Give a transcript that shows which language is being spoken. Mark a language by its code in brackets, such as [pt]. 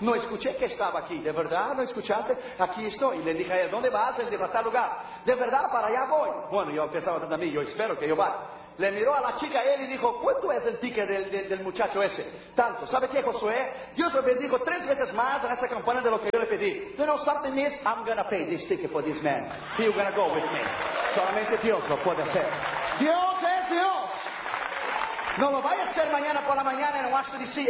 [es] No escuché que estaba aquí. ¿De verdad? ¿No escuchaste? Aquí estoy. Y le dije a él, ¿dónde vas? Él dijo, a tal lugar. ¿De verdad? Para allá voy. Bueno, yo pensaba también, yo espero que yo vaya. Le miró a la chica él y dijo, ¿cuánto es el ticket del muchacho ese? Tanto. ¿Sabe qué, Josué? Dios me bendijo tres veces más en esa campaña de lo que yo le pedí. [en] You know something is, I'm going to pay this ticket for this man. He's going to go with me. [es] Solamente Dios lo puede hacer. Dios es Dios. No lo vaya a hacer mañana por la mañana en Washington D.C.